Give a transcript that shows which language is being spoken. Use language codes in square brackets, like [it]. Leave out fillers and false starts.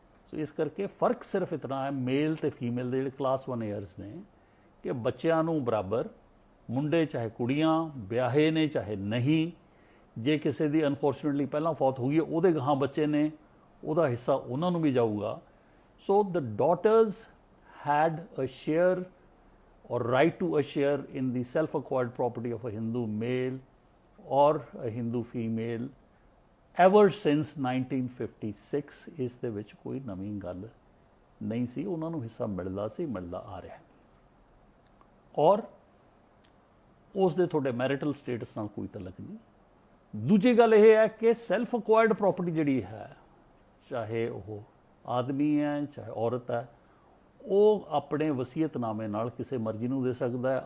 [pa] ਸੋ ਇਸ ਕਰਕੇ ਫਰਕ ਸਿਰਫ ਇਤਨਾ ਹੈ ਮੇਲ ਤੇ ਫੀਮੇਲ ਦੇ ਜਿਹੜੇ ਕਲਾਸ 1 ਏਅਰਸ ਨੇ ਕਿ ਬੱਚਿਆਂ ਨੂੰ ਬਰਾਬਰ, ਮੁੰਡੇ ਚਾਹੇ ਕੁੜੀਆਂ, ਵਿਆਹੇ ਨੇ ਚਾਹੇ ਨਹੀਂ, ਜੇ ਕਿਸੇ ਦੀ ਅਨਫੋਰਚੂਨੇਟਲੀ ਪਹਿਲਾਂ ਫੌਤ ਹੋ ਗਈ ਉਹਦੇ ਗਾਹਾਂ ਬੱਚੇ ਨੇ, ਉਹਦਾ ਹਿੱਸਾ ਉਹਨਾਂ ਨੂੰ ਵੀ ਜਾਊਗਾ। [en] So the daughters had a share or right to a share in the self-acquired property of a Hindu male or a Hindu female ever since 1956। [pa] ਇਸ ਦੇ ਵਿੱਚ ਕੋਈ ਨਵੀਂ ਗੱਲ ਨਹੀਂ ਸੀ, ਉਹਨਾਂ ਨੂੰ ਹਿੱਸਾ ਮਿਲਦਾ ਸੀ, ਮਿਲਦਾ ਆ ਰਿਹਾ ਔਰ ਉਸ ਦੇ ਤੁਹਾਡੇ ਮੈਰਿਟਲ ਸਟੇਟਸ ਨਾਲ ਕੋਈ ਤਲਕ ਨਹੀਂ। ਦੂਜੀ ਗੱਲ ਇਹ ਹੈ ਕਿ ਸੈਲਫ ਅਕਵਾਇਰਡ ਪ੍ਰੋਪਰਟੀ ਜਿਹੜੀ ਹੈ, ਚਾਹੇ ਉਹ ਆਦਮੀ ਹੈ ਚਾਹੇ ਔਰਤ ਹੈ, ਉਹ ਆਪਣੇ ਵਸੀਅਤਨਾਮੇ ਨਾਲ ਕਿਸੇ ਮਰਜ਼ੀ ਨੂੰ ਦੇ ਸਕਦਾ ਹੈ।